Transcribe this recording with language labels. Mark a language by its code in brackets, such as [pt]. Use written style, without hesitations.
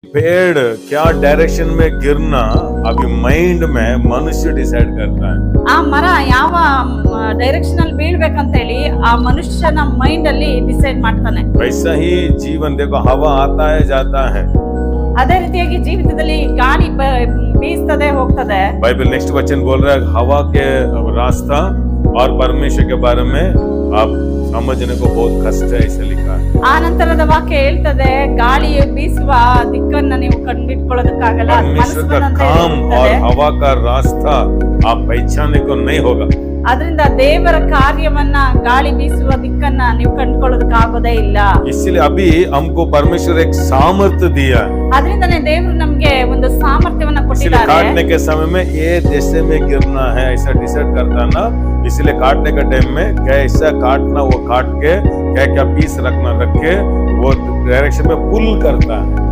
[hi] पेड़ क्या डायरेक्शन में गिरना अभी माइंड में मनुष्य डिसाइड करता है. [kn] ಆ ಮರ ಯಾವ ಡೈರೆಕ್ಷನ್ ಅಲ್ಲಿ ಬೀಳ್ಬೇಕಂತ ಹೇಳಿ ಆ ಮನುಷ್ಯನ ಮೈಂಡ್ ಅಲ್ಲಿ ಡಿಸೈಡ್ ಮಾಡ್ತಾನೆ. [hi] वैसा ही जीवन देखो, हवा आता है जाता है. [kn] ಅದೇ ರೀತಿಯಾಗಿ ಜೀವಿತದಲ್ಲಿ ಗಾಳಿ ಬೀಸ್ತದೆ ಹೋಗ್ತದೆ. [hi] बाइबल नेक्स्ट वचन बोल रहा है हवा के रास्ता और परमेश्वर के बारे में आप समझने को बहुत कष्ट है, ऐसे लिखा है. [kn] ಆ ನಂತರದ ವಾಕ್ಯ ಹೇಳ್ತದೆ ಗಾಳಿ ಬೀಸುವ ದಿಕ್ಕನ್ನ ನೀವು ಕಂಡಿಟ್ಕೊಳ್ಳೋದಕ್ಕಾಗಲ್ಲ. [hi] परमेश्वर का काम और हवा का रास्ता आप पहचानने को नहीं होगा. [kn] ಅದರಿಂದ ದೇವರ ಕಾರ್ಯವನ್ನ ಗಾಳಿ ಬೀಸುವ ದಿಕ್ಕನ್ನ ನೀವು ಕಂಡುಕೊಳ್ಳೋದಕ್ಕಾಗೋದೇ ಇಲ್ಲ. [hi] इसलिए अभी हमको परमेश्वर एक सामर्थ्य दिया है. [kn] ಅದರಿಂದನೇ ದೇವರು ನಮ್ಗೆ ಒಂದು ಸಾಮರ್ಥ್ಯವನ್ನ [hi] इसलिए [kn] ಕೊಟ್ಟಿದ್ದಾರೆ. [hi] काटने के समय में ये जैसे में गिरना है ऐसा डिसाइड करता ना. इसलिए काटने के टाइम में कैसा काटना वो काट के क्या क्या पीस रखना रख के वो डायरेक्शन में पुल करता है.